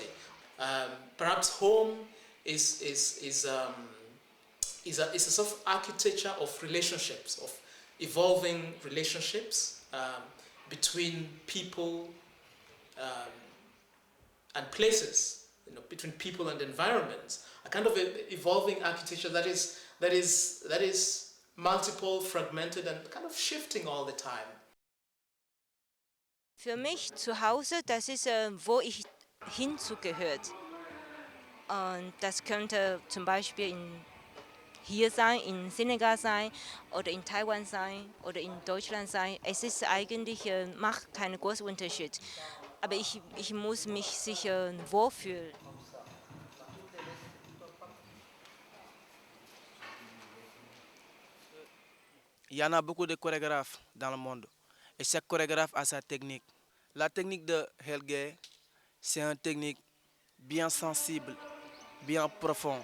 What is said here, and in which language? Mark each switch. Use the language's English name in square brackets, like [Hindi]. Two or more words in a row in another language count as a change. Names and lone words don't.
[English] Perhaps home is a sort of architecture of relationships, of evolving relationships between people and places, between people and environments. A kind of evolving architecture that is multiple, fragmented, and kind of shifting all the time. [German] Für mich zu Hause, das ist, wo ich hinzugehört. Und das könnte zum Beispiel hier sein, in Senegal sein oder in Taiwan sein oder in Deutschland sein. Es ist eigentlich, macht keinen großen Unterschied. Aber ich muss mich sicher wohlfühlen. [French] Il y en a beaucoup de chorégraphes dans le monde et chaque chorégraphe a sa technique. La technique de Helge, c'est une technique bien sensible, bien profonde.